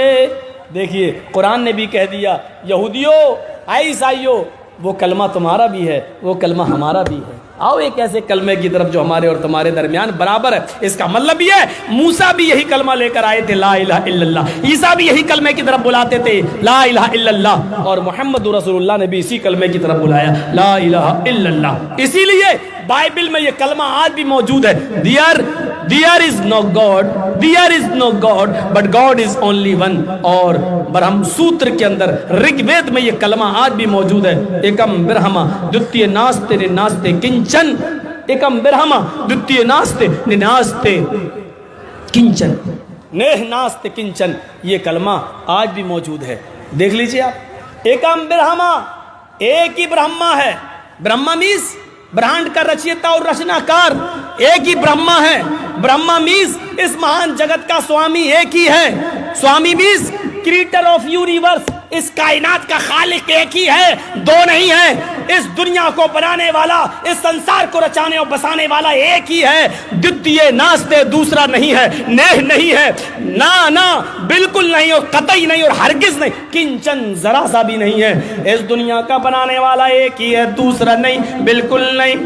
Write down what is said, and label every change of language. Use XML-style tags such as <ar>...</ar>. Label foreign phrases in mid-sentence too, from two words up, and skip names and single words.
<ur>دیکھیے قرآن نے بھی کہہ دیا، یہودیوں، اے عیسائیوں، وہ کلمہ تمہارا بھی ہے، وہ کلمہ ہمارا بھی ہے، آؤ ایک ایسے کلمے کی طرف جو ہمارے اور تمہارے درمیان برابر ہے۔ اس کا مطلب یہ ہے موسیٰ بھی یہی کلمہ لے کر آئے تھے،</ur> <ar>لا الہ الا اللہ،</ar> <ur>عیسیٰ بھی یہی کلمے کی طرف بلاتے تھے،</ur> <ar>لا الہ الا اللہ،</ar> <ur>اور محمد رسول اللہ نے بھی اسی کلمے کی طرف بلایا،</ur> <ar>لا الہ الا اللہ۔</ar> <ur>اسی لیے بائبل میں یہ کلمہ آج بھی موجود ہے،</ur> <en>there is no God but God is only one۔</en> <ur>اور برہم سوتر کے اندر رگ وید میں یہ کلمہ آج بھی موجود ہے،</ur> <sa>एकम् ब्रह्म द्वितीय नास्ति नास्ति किंचन, एकम् ब्रह्म द्वितीय नास्ति नास्ति किंचन, नेह नास्ति किंचन,</sa> <ur>یہ کلمہ آج بھی موجود ہے۔ دیکھ لیجئے آپ،</ur> <sa>एकम् ब्रह्म,</sa> <ur>ایک ہی برہما ہے، برہما میز برہانڈ کا رچیتا اور رچنا کار ایک ہی برہما ہے، برہما میز اس مہان جگت کا سوامی ایک ہی ہے، سوامی میز</ur> <en>creator of universe,</en> <ur>اس کائنات کا خالق ایک ہی ہے، دو نہیں ہے، اس دنیا کو بنانے والا، اس سنسار کو رچانے اور بسانے والا ایک ہی ہے،</ur> <sa>द्वितीय नास्ति</sa> <ur>دوسرا نہیں ہے، نیہ نہیں ہے، نا بالکل نہیں، اور قطعی نہیں، اور ہرگز نہیں، کنچن ذرا سا بھی نہیں ہے، اس دنیا کا بنانے والا ایک ہی ہے، دوسرا نہیں، بالکل نہیں۔</ur>